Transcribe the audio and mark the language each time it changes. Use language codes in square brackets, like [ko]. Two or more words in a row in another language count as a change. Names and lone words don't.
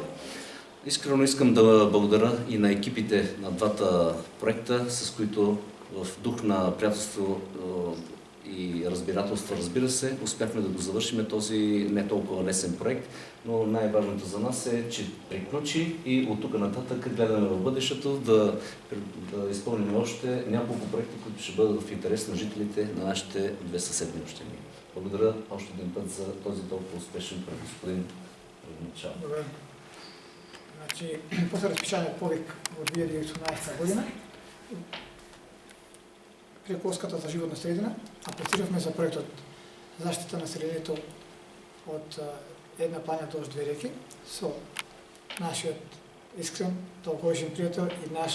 [bg] Искрено искам да благодаря и на екипите на двата проекта, с които в дух на приятелство и разбирателство, разбира се, успяхме да го завършим този не толкова лесен проект, но най-важното за нас е, че приключи и от тук нататък гледаме в бъдещето да изпълним още няколко проекта, които ще бъдат в интерес на жителите на нашите две съседни общини. Благодаря още един път за този толкова успешен проект, господин Предначал. Добре. [mk] Значи, после разпишания повик от 2018 година, преку Оската за животна средина, аплицирахме за проектот заштита на населението од една планина до две реки со нашиот искрен, долгогодишен пријател и